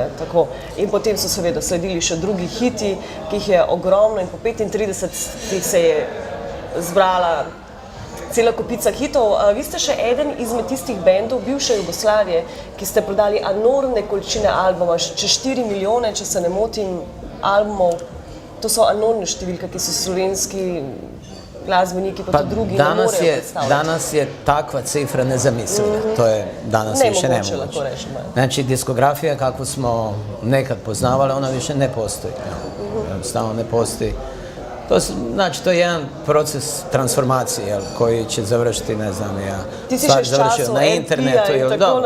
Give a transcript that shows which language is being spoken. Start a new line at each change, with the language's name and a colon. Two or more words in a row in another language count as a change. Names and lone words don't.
Slovenian: In potem so seveda sledili še drugi hiti, ki jih je ogromno in po 35 se je zbrala cela kopica hitov. Vi ste še eden izmed tistih bendov bivše Jugoslavije, ki ste prodali enormne količine albuma, čez 4 milijone, če se ne motim, albumov. To so enormne številke, ki so slovenski glazbeniki pa tudi drugi ne morejo predstavljati.
Bosnian: Danas je takva cifra nezamisliva. To je danas više nemoguće. Znači, diskografija kako smo nekad poznavali, ona više ne postoji. Jednostavno ne postoji. To je jedan proces transformacije koji će završiti, ne znam, ja stvar završio na internetu ili dobro.